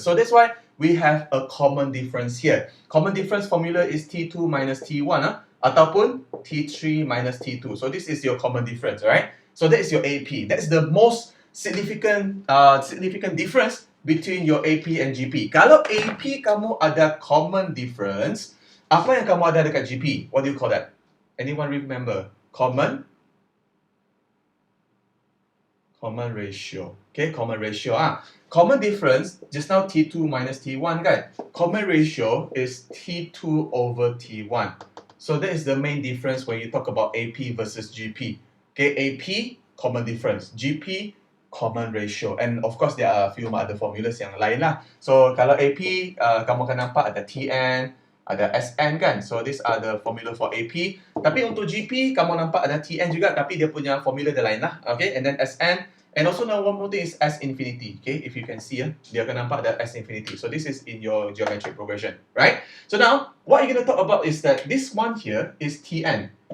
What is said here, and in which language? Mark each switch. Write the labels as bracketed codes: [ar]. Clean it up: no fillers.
[en] So that's why we have a common difference here. Common difference formula is T2 minus T1 ataupun T3 minus T2. So this is your common difference, right? So that is your AP. That's the most significant difference between your AP and GP. [ms] Kalau AP kamu ada common difference, apa yang kamu ada dekat GP? [en] What do you call that? Anyone remember? Common ratio. Okay, common ratio. Common difference, just now T2 minus T1 kan? Common ratio is T2 over T1. So that is the main difference when you talk about AP versus GP. Okay, AP, common difference. GP, common ratio. And of course, there are a few other formulas yang lain lah. [ms] So kalau AP, kamu akan nampak ada TN, ada SN kan? [en] So these are the formula for AP. [ms] Tapi untuk GP, kamu nampak ada TN juga, tapi dia punya formula dia lain lah. Okay, and then SN [en] And also now one more thing is S infinity. Okay, if you can see, dia akan nampak ada S infinity. So this is in your geometric progression, right? So now, what you're going to talk about is that this one here is Tn.